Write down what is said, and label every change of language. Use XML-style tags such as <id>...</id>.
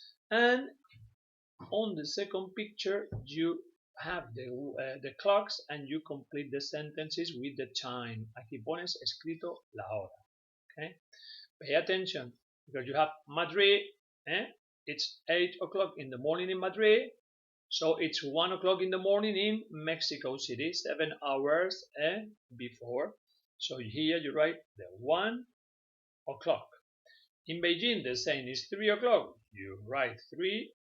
<en>And on the second picture you have the clocks and you complete the sentences with the time.</en> <es>Aquí pones escrito la hora.</es> <en>Okay? Pay attention because you have Madrid. It's 8 o'clock in the morning in Madrid. So it's 1 o'clock in the morning in Mexico City, 7 hours before. So here you write the 1 o'clock. In Beijing, the same is 3 o'clock. You write 3</en>